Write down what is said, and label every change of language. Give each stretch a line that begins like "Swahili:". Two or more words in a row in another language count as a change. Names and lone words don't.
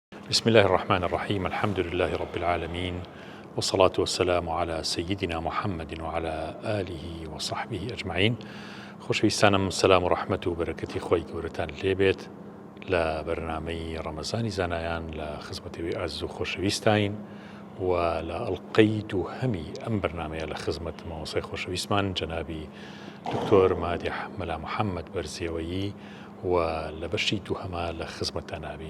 Arabic: بسم الله الرحمن الرحيم. الحمد لله رب العالمين، والصلاة والسلام على سيدنا محمد وعلى آله وصحبه أجمعين.
Central Kurdish: خۆشەویستانم، سلام و ڕەحمەت و بەرەکەتی خۆی گەورەتان لێبێت لە بەرنامەی ڕەمەزانی زانایان لە خزمەتەوەی ئاز و خۆشەویستین و لە ئەڵقەی دووهەمی ئەم بەرنامەیە لە خزمەت مامۆستای خۆشەویستمان جەنابی دکتۆر مادیح مەلا محەممەد بەرزیەوەیی و لە بەشی دووهەما لە خزمەتتان نابین.